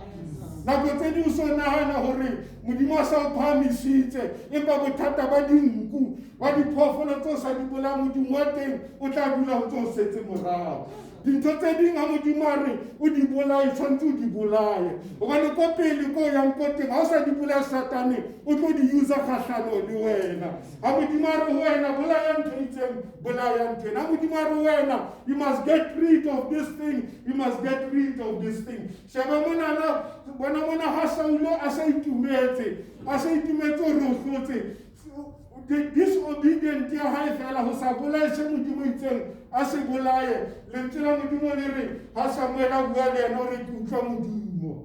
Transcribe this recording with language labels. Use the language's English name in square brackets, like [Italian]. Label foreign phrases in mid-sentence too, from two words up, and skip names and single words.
[Southern Sotho] Nako tse ding o so nahana hore Modimo a sa o phahamisitse, empa bothata ba dinku ba diphoofolo tse o sa di bolayang, Modimo wa teng o tla dula o ntso o setse morao. Dintho tse ding ha Modimo a re o di bolaye, tshwantse o di bolaye. Hobane ko pele ko yang ko teng, ha o sa di bolaya Satane o tlo di usa kgahlano le wena. Ha Modimo a re ho wena bolaya ntho e itseng, bolaya ntho ena. Ha Modimo a re ho wena, [English] you must get rid of this thing, you must get rid of this thing. [Southern Sotho] Sheba mona ha Saulo a sa itumetse hore o hlotse disobedient ya hae fela ho sa bolaye se Modimo itseng a se bolaye. Lentswe la Modimo le re ha Samuel a bua le yena o re ke utlwa Modimo.